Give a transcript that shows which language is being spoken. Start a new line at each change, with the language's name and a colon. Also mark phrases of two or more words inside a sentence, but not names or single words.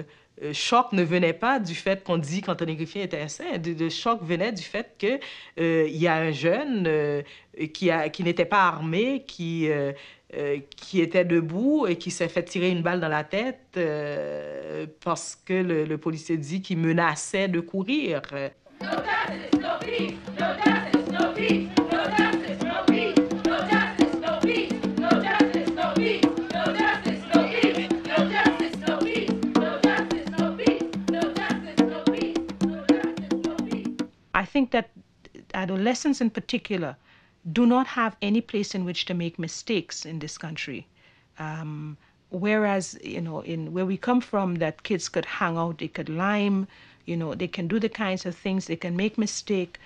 French: choc ne venait pas du fait qu'on dit qu'Anthony Griffin était un saint. Le choc venait du fait qu'il y a un jeune qui n'était pas armé, qui était debout et qui s'est fait tirer une balle dans la tête parce que le policier dit qu'il menaçait de courir.
English: No justice, no peace. No justice, no peace. No justice, no peace. No justice, no peace. No justice, no peace. No justice, no peace. No justice, no peace. No justice, no peace. No justice, no peace. No justice, no peace. I think that adolescents in particular do not have any place in which to make mistakes in this country. Whereas, you know, in where we come from, that kids could hang out, they could lime, you know, they can do the kinds of things, they can make mistake.